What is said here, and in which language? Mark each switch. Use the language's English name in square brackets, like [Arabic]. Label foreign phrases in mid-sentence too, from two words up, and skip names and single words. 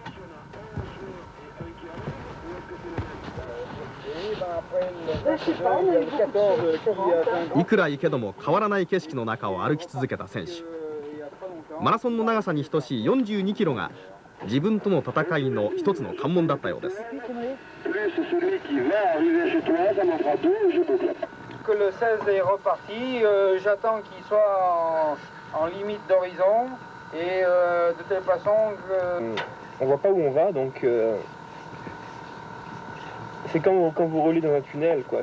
[Japanese] いくら行けども変わらない景色の中を歩き続けた選手、マラソンの長さに等しい42キロが自分との戦いの一つの関門だったようです。 [French] Que le 16 est reparti, j'attends qu'il soit en limite d'horizon et de telle façon que... On voit pas où on va, donc c'est quand vous roulez dans un tunnel, quoi.